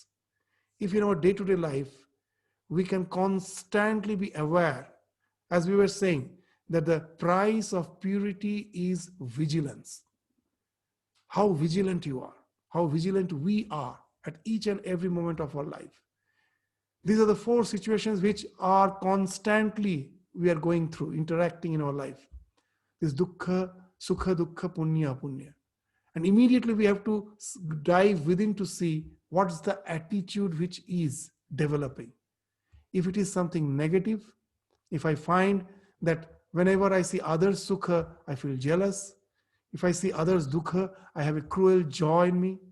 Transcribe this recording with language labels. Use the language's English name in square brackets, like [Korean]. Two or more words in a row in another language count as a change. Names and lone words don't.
[English] If in our day-to-day life, we can constantly be aware, as we were saying, that the price of purity is vigilance. How vigilant you are, how vigilant we are at each and every moment of our life. These are the 4 situations which are constantly we are going through, interacting in our life. [Sanskrit] This dukkha, sukha, dukkha, punya, punya. [English] And immediately we have to dive within to see what's the attitude which is developing. If it is something negative, if I find that whenever I see others sukha, I feel jealous. If I see others dukkha, I have a cruel joy in me.